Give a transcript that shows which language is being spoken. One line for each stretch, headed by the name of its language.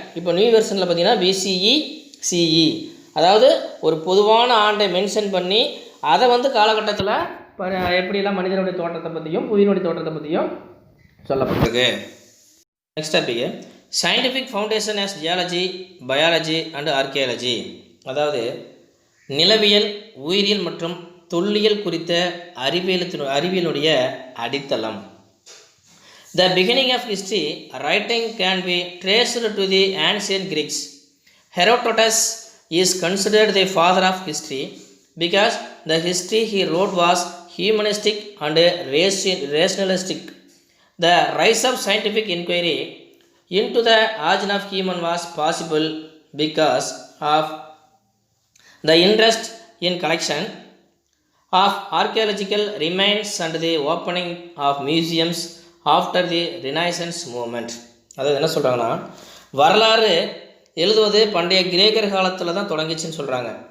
Tamil: இப்போ நியூ வெர்ஷனில் பார்த்திங்கன்னா பிசிஇ, அதாவது ஒரு பொதுவான ஆண்டை மென்ஷன் பண்ணி அதை வந்து காலகட்டத்தில் எப்படிலாம் மனிதனுடைய தோற்றத்தை பற்றியும் புவியினுடைய தோற்றத்தை பற்றியும் சொல்லப்பட்டிருக்கு.
English: Next topic scientific foundation as geology, biology and archaeology.
Tamil: அதாவது நிலவியல், உயிரியல் மற்றும் தொல்லியல் குறித்த அறிவியலுடைய அடித்தளம்.
English: The beginning of history writing can be traced to the ancient Greeks. Herodotus is considered the father of history because the history he wrote was humanistic and rationalistic. The rise of scientific inquiry into the origin of human was possible because of the interest in collection of archaeological remains and the opening of museums after the Renaissance movement.
Tamil: அதாவது என்ன சொல்கிறாங்கன்னா, வரலாறு எழுதுவது பண்டைய கிரேக்கர் காலத்தில் தான் தொடங்கிச்சுன்னு சொல்கிறாங்க.